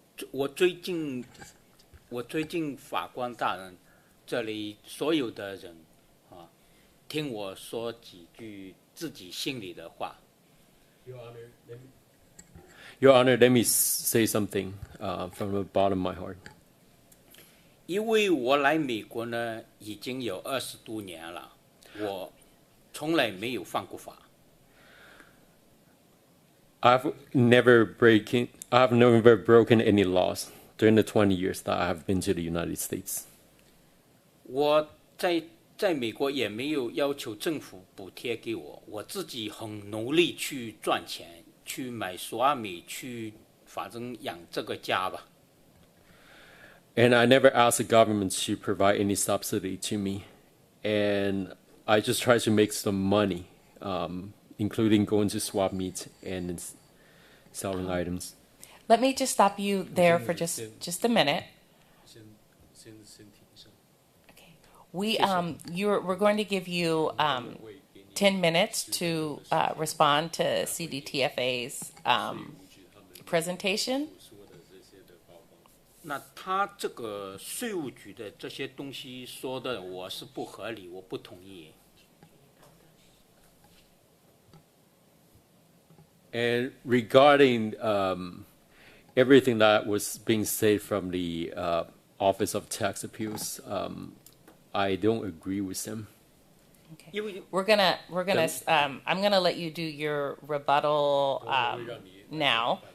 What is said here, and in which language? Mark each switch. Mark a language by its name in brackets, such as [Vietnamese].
[Chinese] 我最近法官大人这里所有的人啊，听我说几句自己心里的话。 [English] Your Honor, let me say something from the bottom of my heart. [Chinese] 因为我来美国呢已经有20多年了，我从来没有犯过法。 [English] I've never broken any laws during the 20 years that I have been to the United States. [Chinese] 我在美国也没有要求政府补贴给我，我自己很努力去赚钱，去买索米，去反正养这个家吧。 [English] And I never asked the government to provide any subsidy to me. And I just try to make some money, including going to swap meet and selling items. Let me just stop you there for just a minute. Okay. We're going to give you 10 minutes to respond to CDTFA's presentation. [Chinese] 那他这个税务局的这些东西说的我是不合理，我不同意。 [English] And regarding everything that was being said from the Office of Tax Appeals, I don't agree with them. Okay. I'm gonna let you do your rebuttal now.